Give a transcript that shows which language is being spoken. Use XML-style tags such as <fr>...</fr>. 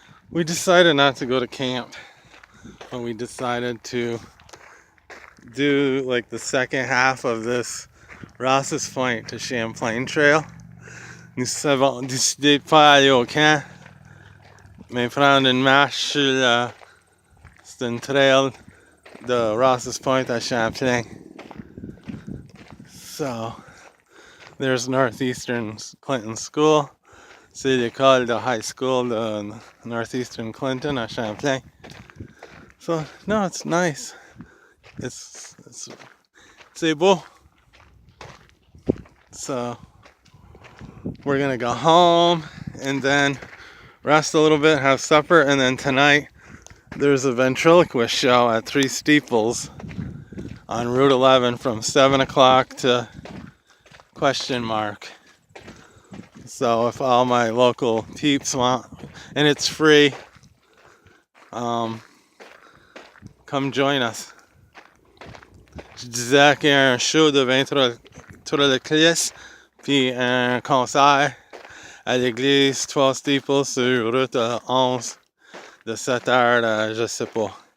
<en>We decided not to go to camp, but we decided to do like the second half of this Ross's Point to Champlain Trail.</en> <fr>Nous avons décidé de pas aller au camp, mais prendre une marche sur c'est une trail de Ross's Point à Champlain.</fr> <en>So, there's Northeastern Clinton School.</en> <fr>C'est l'école de high school de Northeastern Clinton à Champlain.</fr> <en>So, no, it's nice.</en> <fr>C'est beau.</fr> <en>So, we're gonna go home and then rest a little bit, have supper, and then tonight there's a ventriloquist show at Three Steeples on Route 11 from 7 o'clock to ? So if all my local peeps want, and it's free, come join us.</en> <fr>Je disais qu'il y a un show de ventriloquiste, puis un concert à l'église 12 Steeples sur route 11 de 7h à je sais pas.</fr>